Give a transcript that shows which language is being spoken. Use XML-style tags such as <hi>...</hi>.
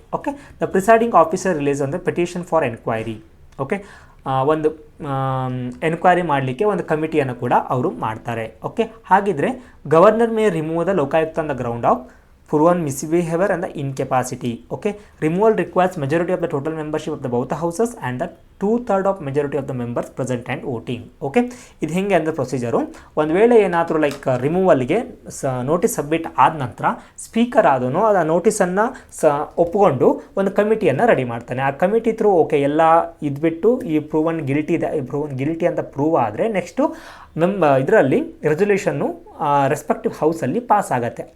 <en>Okay, the presiding officer release on the petition for enquiry. Okay,</en> <kn>ಒಂದು enquiry ಮಾಡಲಿಕ್ಕೆ ಒಂದು ಕಮಿಟಿಯನ್ನು ಕೂಡ ಅವರು ಮಾಡ್ತಾರೆ.</kn> <en>okay,</en> <kn>ಹಾಗಿದ್ರೆ</kn> <en>Governor may remove the Lokayukta on the ground of proven misbehavior and the incapacity. Okay, removal requires majority of the total membership of the both the houses and the 2/3 of majority of the members present and voting.</en> <kn>Okay, ಇದು ಹೆಂಗೆ ಅಂದರೆ procedure, ಒಂದು ವೇಳೆ ಏನಾದರೂ like ರಿಮೂವಲ್ಗೆ notice submit ಆದ ನಂತರ speaker ಆದನು ಆ ನೋಟಿಸನ್ನು ಒಪ್ಪಿಕೊಂಡು ಒಂದು ಕಮಿಟಿಯನ್ನು ರೆಡಿ ಮಾಡ್ತಾನೆ. ಆ ಕಮಿಟಿ ಥ್ರೂ ಓಕೆ ಎಲ್ಲ ಇದ್ಬಿಟ್ಟು ಈ ಪ್ರೂವನ್ ಗಿಲ್ಟಿ ಅಂತ ಪ್ರೂವ್ ಆದರೆ ನೆಕ್ಸ್ಟು ಇದರಲ್ಲಿ ರೆಸೊಲ್ಯೂಷನ್ನು ರೆಸ್ಪೆಕ್ಟಿವ್ ಹೌಸಲ್ಲಿ ಪಾಸ್ ಆಗುತ್ತೆ.</kn>